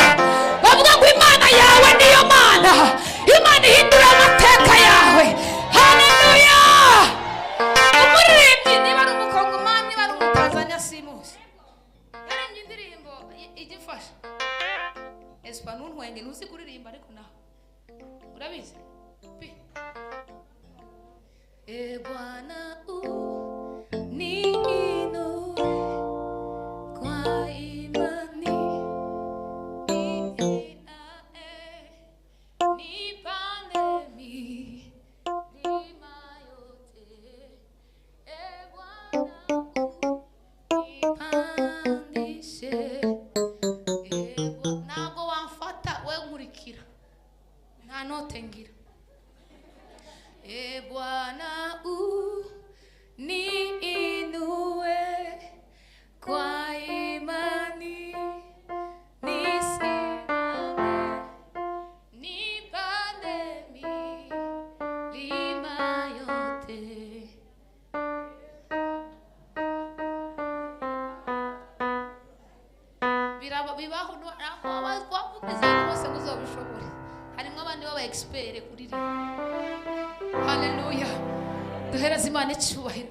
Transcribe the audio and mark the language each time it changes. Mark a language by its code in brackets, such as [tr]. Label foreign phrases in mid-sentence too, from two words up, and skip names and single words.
[rw] Bavuga ngo Imana yawe niyo Mana. Imana ihindura amateka yawe. Haleluya. Umuririmbyi niba ari umukongomani niba ari umutanzania simuzi, yaririmbye indirimbo igifasha Espanol ntwenge ntuzi kuririmba ariko nawe urabizi. [sw] Bwana niinue kwa imani, nipande milima yote. Bwana nipandishe. [rw] Ntabwo wamfata we nkurikira, nta note ngira. [sw] Bwana niinue kwa imani, nisimame nipande milima yote. [rw] Bibaho wavugize bose muzobishobore. Harimo abandi baba expert kuririmba. Haleluya. Duhereze Imana icyubahiro.